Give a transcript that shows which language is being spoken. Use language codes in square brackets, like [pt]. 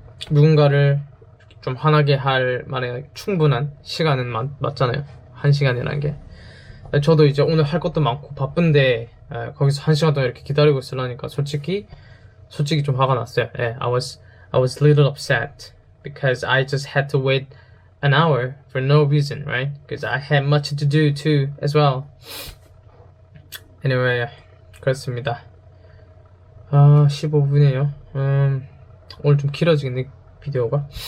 [ko] 누군가를 좀 화나게 할 만한 충분한 시간은 맞잖아요. 1시간이라는 게. 저도 이제 오늘 할 것도 많고 바쁜데 거기서 1시간 동안 이렇게 기다리고 있으려니까 솔직히 좀 화가 났어요. [en] I was a little upset because I just had to wait an hour for no reason, right? Because I had much to do too as well. [ko] anyway, 그렇습니다. 아, 15분이에요. 오늘 좀 길어지겠네, 비디오가.